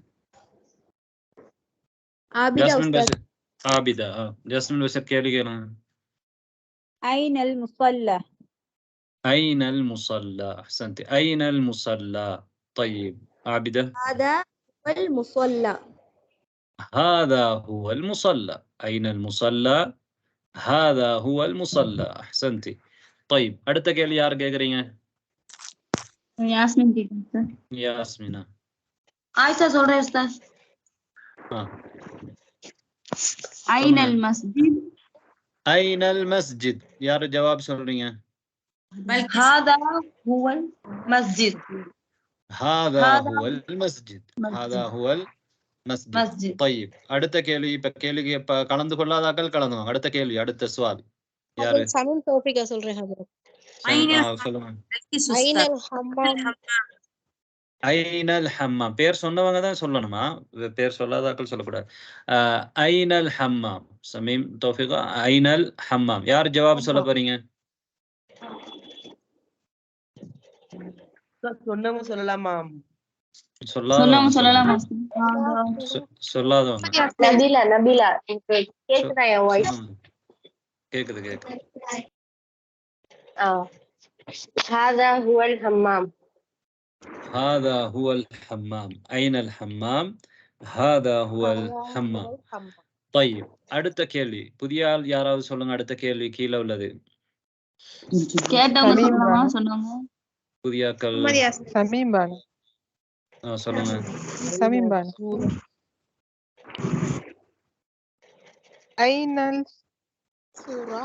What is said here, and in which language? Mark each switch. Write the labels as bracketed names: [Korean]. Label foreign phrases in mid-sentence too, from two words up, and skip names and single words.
[Tamil] ஆபிதா ஜாஸ்மின் உஸ்தாத். பஷீர். ஆபிதா. ஜாஸ்மின் பஷீர் கேள்வி கேளுங்க. [Arabic] أين المصلى. أين المصلى. أحسنتِ. أين المصلى. طيب. ஆபிதா. هذا هو المصلى. هذا هو المصلى. أين المصلى؟ هذا هو المصلى. أحسنتي. طيب. [Tamil] அடுத்த கேள்வி யார் கேக்குறீங்க? யாஸ்மின் கேக்குறேன். யாஸ்மினா. ஆயிஷா சொல்றேன் உஸ்தாத். [Arabic] أين المسجد. أين المسجد. [Tamil] யார் ஜவாப் சொல்றீங்க? [Arabic] هذا هو المسجد. هذا هو المسجد. هذا هو المسجد. طيب. [Tamil] அடுத்த கேள்வி. இப்ப கேள்வி கலந்து கொள்ளாதாக்கள் கலந்துவாங்க. அடுத்த கேள்வி, அடுத்த சவால் யாரு? சமீம் தௌஃபிகா சொல்றேன் ஹஜரத். சொல்லுங்க. [Arabic] أين الحمام. أين الحمام. [Tamil] பேர் சொன்னவங்க தான் சொல்லணுமா? பேர் சொல்லாதாக்கள் சொல்லக்கூடாது. [Arabic] أين الحمام. [Tamil] சமீம் தௌஃபிகா. [Arabic] أين الحمام. [Tamil] யார் ஜவாப் சொல்ல போறீங்க? சொன்னவங்க சொல்லலாமா? சொல்லலாமா? சொல்லாதவங்க. நபிலா கேக்குதா என் வாய்ஸ்? கேக்குது. [Arabic] هذا هو الحمام. هذا هو الحمام. أين الحمام؟ هذا هو الحمام. طيب. [Tamil] அடுத்த கேள்வி. புதிய ஆள் யாராவது சொல்லுங்க. அடுத்த கேள்வி கீழே உள்ளது. கேட்டவங்க சொல்லலாமா? சொன்னாங்க. புதிய ஆட்கள் சமீம் பானு. சொல்லுங்க. [Arabic] சமீம் பானு. أين الصورة.